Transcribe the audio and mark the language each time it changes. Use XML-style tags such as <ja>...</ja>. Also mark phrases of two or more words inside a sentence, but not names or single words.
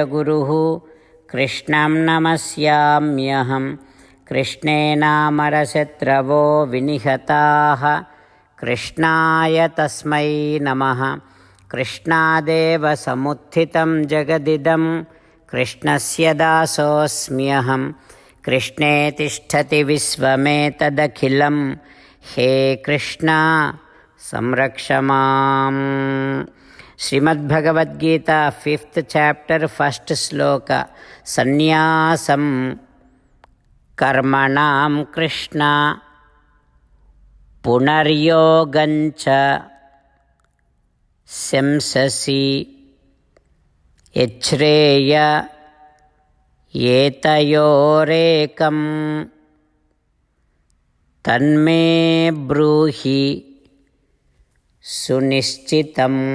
<sa>गुरुः कृष्णं नमस्याम्यहं कृष्णेन मरशत्रवो विनिहताः कृष्णाय तस्मै नमः कृष्णादेव समुत्थितं जगदिदं कृष्णस्य दासोऽस्म्यहं कृष्णे तिष्ठति विश्वमेतदखिलं हे कृष्ण संरक्षमाम्.</sa> <te>శ్రీమద్భగవద్గీత</te> <en>5th chapter 1st</en> <te>శ్లోక.</te> <sa>సన్యాసం కర్మణాం కృష్ణ పునర్యోగంచ శంససి యచ్ఛ్రేయ ఏతయోరేకం తన్మే బ్రూహి సునిశ్చితం.</sa>